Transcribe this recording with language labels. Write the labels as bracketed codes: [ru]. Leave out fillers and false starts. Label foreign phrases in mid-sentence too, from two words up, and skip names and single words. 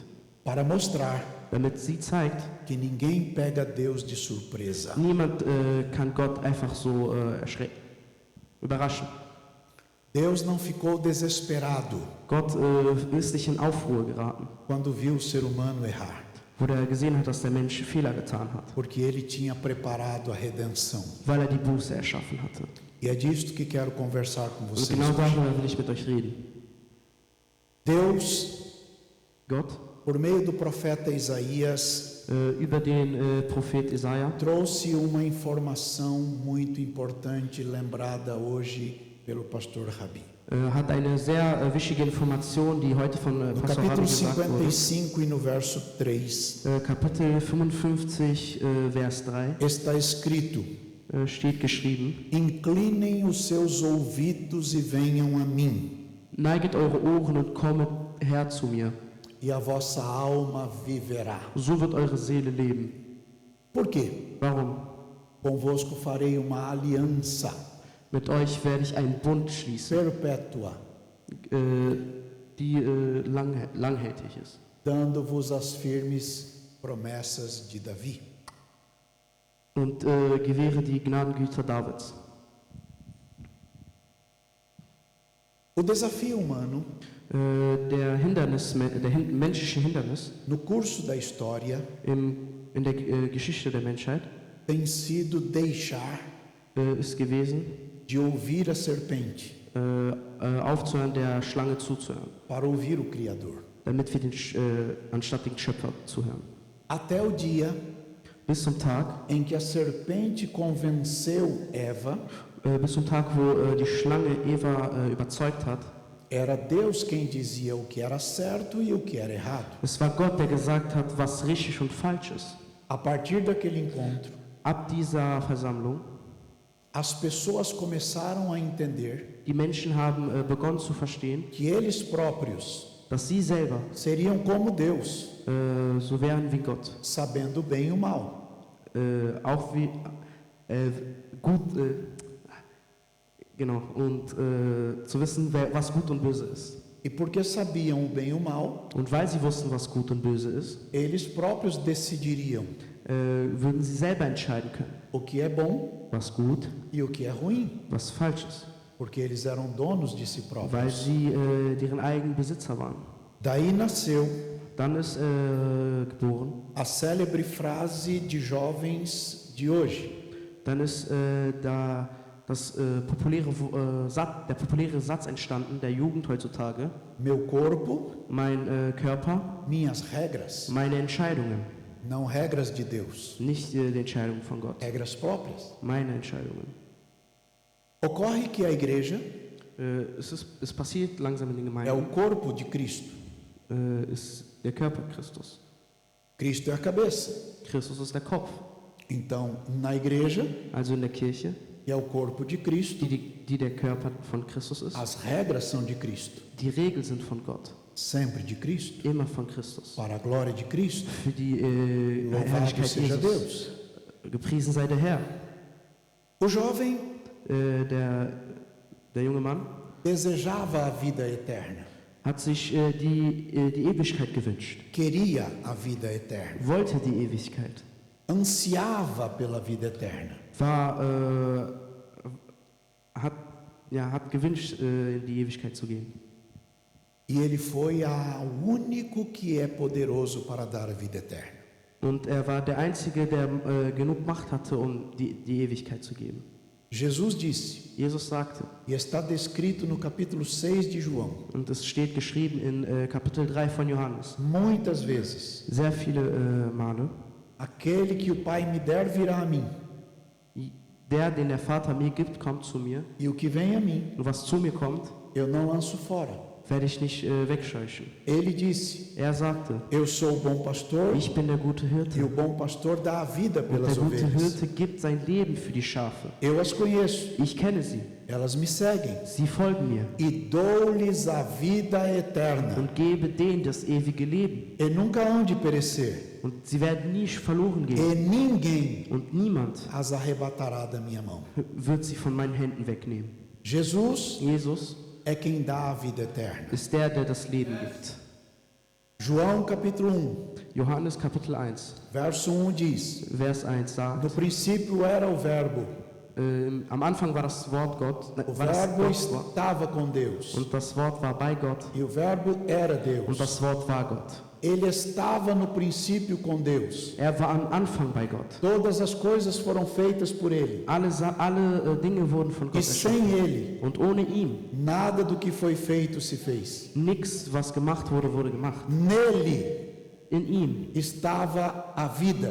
[pt] para mostrar [de] damit sie zeigt, [pt] que ninguém pega Deus de surpresa. [de] niemand kann Gott einfach so erschrecken. überraschen. [pt] Deus não ficou desesperado [de] Gott ist nicht in Aufruhr geraten, [pt] quando viu o ser humano errar, [de] wo er gesehen hat, dass der Mensch Fehler getan hat, [pt] porque ele tinha preparado a redenção. [de] weil er die Buße erschaffen hatte. [pt] E é disto que quero conversar com [de] Und [pt] vocês [de] genau [pt] hoje. [de] darüber will ich mit euch reden. [pt] Deus, [de] Gott, [pt] por meio do profeta Isaías, [de] über den Prophet Jesaja, [pt] trouxe uma informação muito importante lembrada hoje pelo pastor Rabi. [de] hat eine sehr wichtige Information, die heute von [pt] No Pastor Rabi capítulo [de] gesagt wurde. [pt] 55 e no verso 3 [de] Kapitel 55, Vers 3, [pt] está escrito: [de] steht geschrieben: [pt] Inclinem os seus ouvidos e venham a mim, [de] Neiget eure Ohren und kommet her zu mir, [pt] e a vossa alma viverá. [de] so wird eure Seele leben. [pt] Por quê? [de] Warum? [pt] Convosco farei uma aliança [de] Mit euch werde ich einen Bund schließen, [pt] perpétua, [de] die langhältig ist, [pt] dando-vos as firmes promessas de Davi. [de] und gewähre die Gnadengüter Davids. [pt] O desafio humano, [de] Menschliche Hindernis [pt] no curso da história, [de] in der Geschichte der Menschheit [pt] tem sido deixar [de] ist gewesen, [pt] de ouvir a serpente [de] aufzuhören, der Schlange zuzuhören, [pt] para ouvir o Criador. [de] damit wir anstatt den Schöpfer zuhören. [pt] Até o dia [de] Bis zum Tag, [pt] em que a serpente convenceu Eva, [de] wo die Schlange Eva überzeugt hat. [pt] era Deus quem dizia o que era certo e o que era errado. [de] Es war Gott, der gesagt hat, was richtig und falsch ist. [pt] A partir daquele encontro, [de] Ab dieser Versammlung, [pt] as pessoas começaram a entender [de] die Menschen haben begonnen zu verstehen, [pt] que eles próprios [de] dass sie selber [pt] seriam como Deus, [de] so wären wie Gott. [pt] sabendo o bem e o mal. [de] Auch wie gut, genau, und zu wissen, was gut und böse ist. [pt] E porque sabiam o bem e o mal, [de] Und weil sie wussten, was gut und böse ist, [pt] eles próprios decidiriam [de] würden sie selber entscheiden können, [pt] o que é bom [de] was gut, [pt] e o que é ruim, [de] was falsch ist, [pt] porque eles eram donos de si [de] weil [pt] próprios. [de] sie deren eigenen Besitzer waren. [pt] Daí nasceu [de] Dann ist geboren, [pt] a célebre frase de jovens de hoje: [de] dann ist da der populäre Satz entstanden der Jugend heutzutage: [pt] meu corpo, [de] Mein Körper, [pt] minhas regras, [de] meine Entscheidungen, [pt] não regras de Deus, [de] nicht die Entscheidungen von Gott, [pt] regras próprias. [de] meine Entscheidungen. [pt] Ocorre que a igreja [de] Es passiert langsam in den [pt] é o [de] Gemeinden, [pt] corpo de Cristo. [de] ist der Körper Christus. [pt] Cristo é a cabeça. [de] Christus ist der Kopf. [pt] Então, na igreja, [de] Also in der Kirche, [pt] é o corpo de Cristo. [de] die der Körper von Christus ist. [pt] As regras são de Cristo, [de] Die Regeln sind von Gott, [pt] sempre de Cristo, [de] immer von Christus. [pt] para a glória de Cristo. [de] Für die [pt] Louvado [de] Herrlichkeit [pt] seja Jesus. Deus. [de] Gepriesen sei der Herr. [pt] O jovem [de] Der junge Mann [pt] desejava a vida eterna, [de] hat sich die Ewigkeit gewünscht, [pt] queria a vida eterna, [de] wollte die Ewigkeit, [pt] ansiava pela vida eterna. [de] Hat gewünscht, in die Ewigkeit zu gehen. [pt] E ele foi ao único que é poderoso para dar a vida eterna. [de] Und er war der Einzige, der genug Macht hatte, um die Ewigkeit zu geben. [pt] Jesus disse, [de] Jesus sagte, [pt] e está descrito no capítulo 6 de João, [de] und es steht geschrieben in Kapitel 3 von Johannes, [pt] muitas vezes: [de] sehr viele Male: [pt] aquele que o Pai me der virá a mim, [de] den der Vater mir gibt, kommt zu mir, [pt] e o que vem a mim, [de] und was zu mir kommt, [pt] eu não lanço fora. [de] werde ich nicht wegscheuchen. [pt] Ele disse: [de] Er sagte, [pt] eu sou o bom pastor, [de] ich bin der gute [pt] e o [de] Hirte, [pt] bom pastor dá a vida [de] und der [pt] pelas [de] gute [pt] ovelhas. [de] Hirte gibt sein Leben für die Schafe. [pt] Eu as conheço, [de] Ich kenne sie, [pt] elas me seguem, [de] sie folgen mir, [pt] e dou-lhes a vida eterna, [de] und gebe denen das ewige Leben, [pt] e nunca hão de perecer, [de] und sie werden nie verloren gehen, [pt] e ninguém [de] und niemand [pt] as arrebatará da minha mão. [de] wird sie von meinen Händen wegnehmen. [pt] Jesus [de] Jesus [pt] é quem dá a vida eterna. [de] ist der das Leben gibt. [pt] João capítulo 1, [de] Johannes Kapitel 1, [pt] verso 1 diz: [de] Vers 1 [pt] no [de] sagt, [pt] princípio era o verbo, [de] am Anfang war das Wort Gott, [pt] O [de] war das [pt] Verbo [de] Gottes Wort. [pt] estava com Deus. [de] Und das Wort war bei Gott [pt] E o Verbo era [de] und [pt] Deus. [de] das Wort war Gott. [pt] Ele estava no princípio com Deus. [de] Er war am Anfang bei Gott. [pt] Todas as coisas foram feitas por Ele. [de] Alle Dinge wurden von [pt] E [de] Gott [pt] sem [de] erschaffen. [pt] Ele, [de] Und ohne ihn, [pt] nada do que foi feito se fez. [de] nichts, was gemacht wurde, wurde gemacht. [pt] Nele [de] In ihm. [pt] estava a vida.